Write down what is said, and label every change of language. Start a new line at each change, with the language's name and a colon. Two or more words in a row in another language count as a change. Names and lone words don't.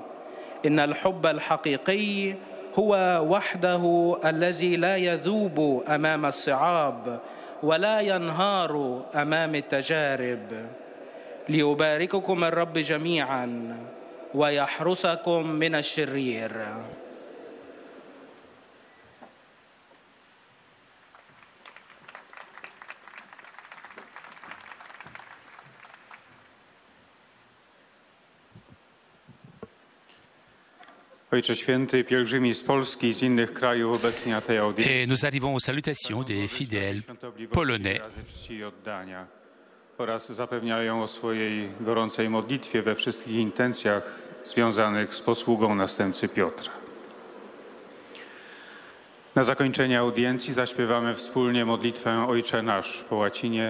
Arabic: إن الحب الحقيقي هو وحده الذي لا يذوب أمام الصعاب ولا ينهار أمام التجارب. ليبارككم الرب جميعا ويحرسكم من الشرير.
Polish: Ojcze Święty, pielgrzymi z Polski i z innych krajów obecni na tej audiencji.
French: Et nous arrivons aux salutations des fidèles polonais.
Polish: Czci i oddania oraz zapewniają o swojej gorącej modlitwie we wszystkich intencjach związanych z posługą następcy Piotra. Na zakończenie audiencji zaśpiewamy wspólnie modlitwę Ojcze Nasz po łacinie.